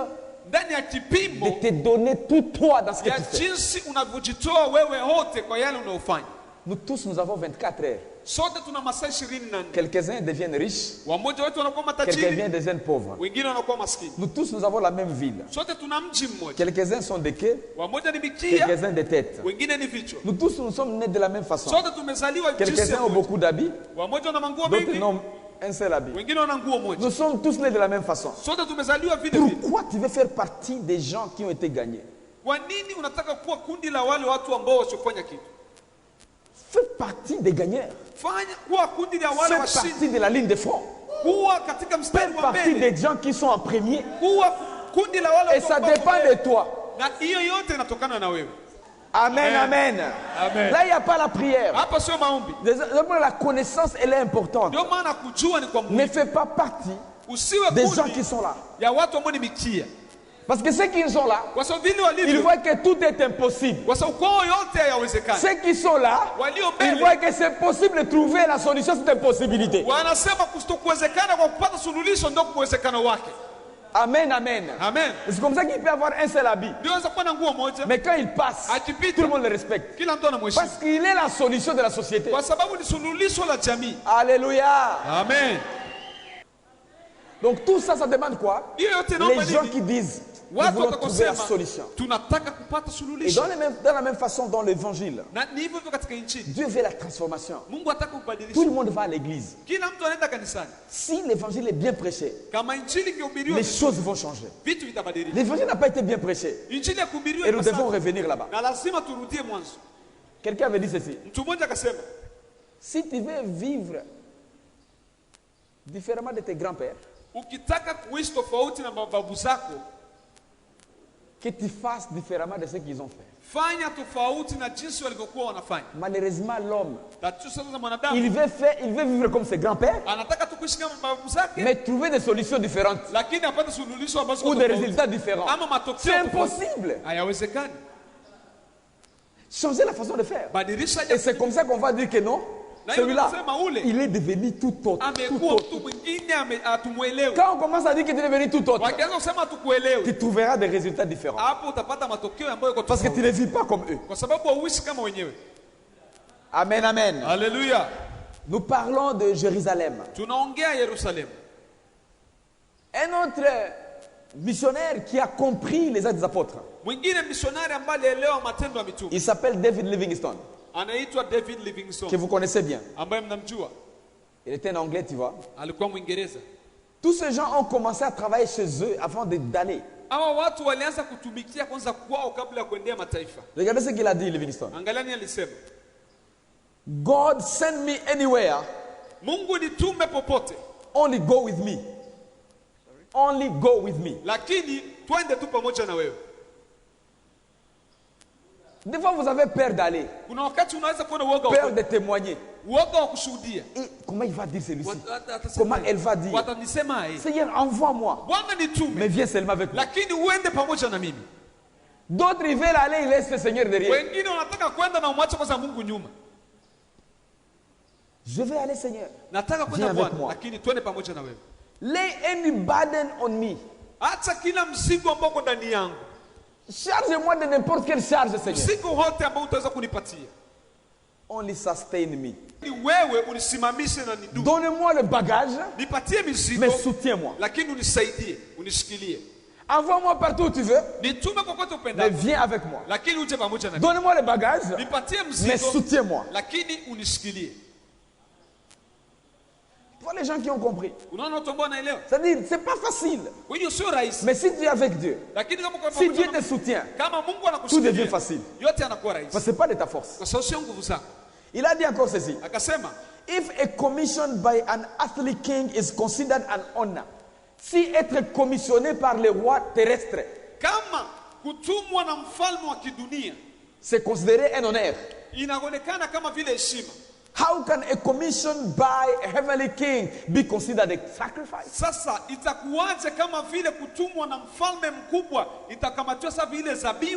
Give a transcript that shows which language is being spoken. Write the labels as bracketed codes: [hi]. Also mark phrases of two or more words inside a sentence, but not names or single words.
[sw] ndani ya [fr] de [sw] kipimo [fr] te donner tout toi dans ce que [sw] ya [fr] tu fais. [sw] jinsi unavyojitoa wewe wote kwa yale unaofanya. [fr] Nous tous, nous avons 24 heures. [sw] Sote tuna masaa 24. [fr] Quelques-uns deviennent riches, [sw] Wamoja wetu wanakuwa [fr] quelques-uns [sw] matajiri, [fr] deviennent pauvres. [sw] wengine wanakuwa maskini. [fr] Nous tous, nous avons la même ville. [sw] Sote tuna mji mmoja. [fr] Quelques-uns sont des quais, [sw] Wamoja ni mikia, [fr] quelques-uns des têtes. [sw] wengine ni vichwa. [fr] Nous tous, nous sommes nés de la même façon. [sw] Sote tumezaliwa jinsi [fr] Quelques-uns ont [sw] moja. [fr] beaucoup d'habits, [sw] Wamoja wana manguo [fr] d'autres [sw] mengi, [fr] n'ont un seul habit. [sw] wengine wana nguo moja. [fr] Nous sommes tous nés de la même façon. [sw] Sote tumezaliwa vile vile. [fr] Pourquoi tu veux faire partie des gens qui ont été gagnés? [sw] Kwa nini unataka kuwa kundi la wale watu ambao wasiofanya kitu? [fr] Fais partie des gagneurs. [sw] Fanya kuwa kundi la wale [fr] Fais [sw] washindi. [fr] partie de la ligne de front. [sw] Kuwa katika [fr] Fais [sw] mstari wa [fr] partie [sw] mbele. [fr] des gens qui sont en premier. [sw] Kuwa kundi la wale [fr] Et [sw] watu [fr] ça [sw] ambao [fr] dépend [sw] wako [fr] de toi. [sw] na hiyo yote inatokana na wewe. Amen, amen. Amen. [fr] Là, il n'y a pas la prière. [sw] Hapa sio maombi. [fr] La connaissance, elle est importante. [sw] Ndio maana kujua ni kwa [fr] Ne [sw] muhimu. [fr] fais pas partie [sw] Usiwe [fr] des gens qui [sw] kundi [fr] sont là. [sw] ya watu ambao ni mikia. [fr] Parce que ceux qui sont là, [sw] Kwa sababu vile [fr] ils [sw] walivyo, [fr] voient que tout est impossible. [sw] kwa sababu kwao yote hayawezekani. [fr] Ceux qui sont là, [sw] Walio [fr] ils [sw] mbele [fr] voient que c'est possible de trouver la solution à cette impossibilité. [sw] wanasema kutokuwezekana kwa kupata suluhisho ndio kuwezekano wake. Amen, amen. Amen. [fr] C'est comme ça qu'il peut avoir un seul habit. [sw] Ndio anaweza kuwa na nguo moja, [fr] Mais quand il passe, [sw] akipita [fr] tout le monde le respecte. [sw] kila mtu anamheshimu. [fr] Parce qu'il est la solution de la société. [sw] Kwa sababu ni suluhisho la jamii. [fr] Alléluia. Amen. Donc tout ça, ça demande quoi? [sw] Hiyo yote naomba [fr] Les gens [sw] nini? [fr] qui disent, nous [sw] Watu [fr] voulons trouver la [sw] watakosema [fr] solution. [sw] tunataka kupata [fr] Et [sw] suluhisho. [fr] dans la même façon, dans l'évangile, [sw] Na ni hivyo hivyo katika injili. [fr] Dieu veut la transformation. [sw] Mungu ataka [fr] Tout [sw] kubadilisha. [fr] le monde va à l'église. [sw] Kila mtu anaenda kanisani. [fr] Si l'évangile est bien prêché, [sw] Kama injili ingehubiriwa, [fr] les choses vont changer. [sw] vitu vitabadilika. [fr] L'évangile n'a pas été bien prêché. [sw] Injili ya kuhubiriwa [fr] Et nous devons [sw] ipasavyo. [fr] revenir là-bas. [sw] Na lazima turudie mwanzo. [fr] Quelqu'un avait dit ceci. [sw] Mtu mmoja akasema, [fr] Si tu veux vivre différemment de tes grands-pères, [sw] ukitaka kuishi tofauti na mababu zako, [fr] que tu fasses différemment de ce qu'ils ont fait. [sw] fanya tofauti na jinsi walivyokuwa wanafanya. [fr] Malheureusement, l'homme, [sw] Tatizo sasa za [fr] il [sw] mwanadamu [fr] veut vivre comme ses grands-pères, [sw] anataka tu kuishi kama babu zake, [fr] mais trouver des solutions différentes [sw] lakini apate suluhisho ambazo [fr] ou [sw] ziko [fr] des [sw] tofauti. [fr] résultats différents. [sw] Ama matokeo [fr] C'est [sw] tofauti. [fr] impossible. [sw] Hayawezekani. [fr] Changer la façon de faire. [sw] Badilisha [fr] Et c'est comme ça qu'on va dire que non, [sw] Na hiyo [fr] celui-là, [sw] tunasema ule [fr] il est devenu tout autre. Tout [sw] amekuwa [fr] autre. [sw] mtu mwingine hatumuelewi. [fr] Quand on commence à dire que tu es devenu tout autre, [sw] Wakianza kusema hatukuelewi, [fr] tu trouveras des résultats différents. [sw] hapo utapata matokeo ambayo yako [fr] Parce que tu [sw] tofauti. [fr] ne vis pas comme eux. [sw] Kwa sababu hauishi kama wenyewe. Amen, amen. Haleluya. [fr] Nous parlons de Jérusalem. [sw] Tunaongea Yerusalemu. [fr] Un autre missionnaire qui a compris les actes des apôtres, [sw] Mwingine misionari ambaye alielewa matendo ya mitume [fr] il s'appelle David Livingstone, [sw] anaitwa David [fr] que Livingstone, vous connaissez bien. [sw] ambaye mnamjua, [fr] Il était un anglais, tu vois. [sw] alikuwa Mwingereza. [fr] Tous ces gens ont commencé à travailler chez eux avant d'aller. [sw] Hawa watu walianza kutumikia kwanza kwao kabla ya kuendea mataifa. [fr] Regardez ce qu'il a dit, Livingstone. [sw] Angaliani alisema, [en] God send me anywhere, [sw] Mungu nitume popote, [en] only go with me. Only go with me. [sw] lakini twende tu pamoja na wewe. [fr] Des fois, vous avez peur d'aller, [sw] Kuna wakati unaweza kuwa na uoga [fr] peur [sw] wa [fr] de témoigner. [sw] uoga wa kushuhudia. [fr] Et comment il va dire celui-ci? [sw] Atasema, [fr] Comment elle va dire? [sw] watanisema aje? [fr] Seigneur, envoie-moi. [sw] Bwana [fr] Mais [sw] nitume, [fr] viens seulement avec moi. [sw] lakini uende pamoja na mimi. [fr] D'autres, ils veulent aller, ils laissent le Seigneur derrière. [sw] Wengine wanataka kwenda na umwache kwanza Mungu nyuma. [fr] Je vais aller, Seigneur. [sw] Nataka [fr] Viens [sw] kwenda [fr] avec [sw] Bwana, [fr] moi. [sw] lakini twende pamoja na wewe. [en] Lay any burden on me. [sw] Acha kila mzigo ambao uko ndani yangu, [fr] Charge-moi de n'importe quelle charge, Seigneur. [sw] mzigo wote ambao utaweza kunipatia, [en] Only sustain me. [sw] ni wewe unisimamishe na nidumu. [fr] Donne-moi le bagage, [sw] Nipatie mizigo, [fr] mais soutiens-moi. [sw] lakini unisaidie, unishikilie. [fr] Envoie-moi partout où tu veux, [sw] Nitume kokote [fr] mais [sw] upendako, [fr] viens avec moi. [sw] lakini uje pamoja na mimi. [fr] Donne-moi le bagage, [sw] Nipatie [fr] mais [sw] mzigo, [fr] soutiens-moi. [sw] lakini unishikilie. [fr] Pour les gens qui ont compris. [sw] Unaona watu ambao wanaelewa? [fr] C'est-à-dire, c'est pas facile. [sw] Kwa hiyo sio rahisi, [fr] Mais si tu es avec Dieu, [sw] lakini kama uko [fr] si [sw] pamoja [fr] Dieu [sw] na [fr] te [sw] Mungu, [fr] soutient, [sw] kama Mungu [fr] tout devient [sw] anakushikilia, [fr] facile. [sw] yote yanakuwa rahisi, [fr] Parce que ce n'est pas de ta force. [sw] kwa sababu sio nguvu zako. [fr] Il a dit encore ceci. [sw] Akasema, [en] If a commission by an earthly king is considered an honor, [fr] si être commissionné par le roi terrestre, [sw] kama kutumwa na mfalme wa kidunia [fr] c'est considéré un honneur, [sw] inaonekana kama vile heshima, [en] How can a commission by a heavenly king be considered a sacrifice? [sw] Sasa itakuwaje kama vile kutumwa na mfalme mkubwa itakamatiwa sasa vile zabihu?